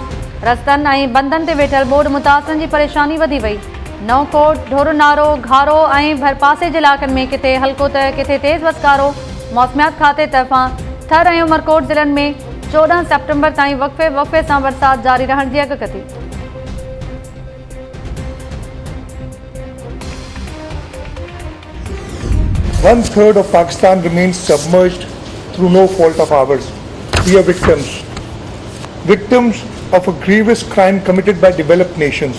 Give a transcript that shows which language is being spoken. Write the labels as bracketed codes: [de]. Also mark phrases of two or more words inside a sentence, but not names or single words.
[sd] रस्तनि ऐं बंदनि ते वेठल बोर्ड मुतासिरनि जी परेशानी वधी वई। नवकोट ढोरनारो घारो ऐं भरपासे जे इलाक़नि में किथे हल्को त किथे तेज़ वसकारो। मौसमियात खाते तरफ़ां थर ऐं उमरकोट ज़िलनि में 14 सितंबर ताईं वक़्फ़े सां बरसात जारी रहण जी अॻकथी। [en] One-third of Pakistan remains submerged through no fault of ours. We are victims of a grievous crime committed by developed nations.